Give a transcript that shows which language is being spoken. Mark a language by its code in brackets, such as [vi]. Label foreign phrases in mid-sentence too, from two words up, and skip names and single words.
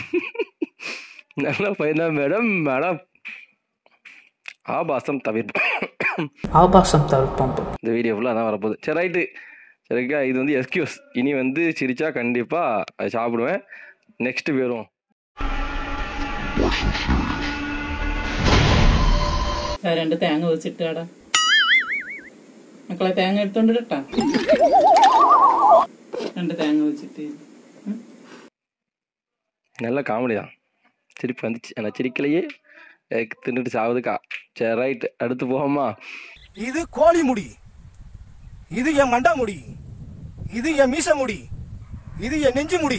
[ta] நல்ல பையன்தான் மேடம். மேடம் ஆபாசம் தவிர்ப்போம். இந்த வீடியோ ஃபுல்லாக தான் வரப்போகுது. சரி ரைட்டு, சரிக்கா? இது வந்து எஸ்கியூஸ். இனி வந்து சிரிச்சா கண்டிப்பாக அதை சாப்பிடுவேன். நெக்ஸ்ட் போயிடும். [ml] രണ്ട് തേങ്ങ വെച്ചിട്ടാടാ മക്കളെ, തേങ്ങ എടുത്തോണ്ടിട്ടാ. 2 തേങ്ങ വെച്ചിട്ട് [ta] நல்ல காமெடி தான். சிரிப்பு வந்துச்சு, ஆனால் சிரிக்கலையே, தின்னுட்டு சாவுதுக்கா. சரி ரைட், அடுத்து போவோமா? இது கோழி முடி, இது என் மண்டா முடி, இது என் மீச முடி, இது என் நெஞ்சு முடி.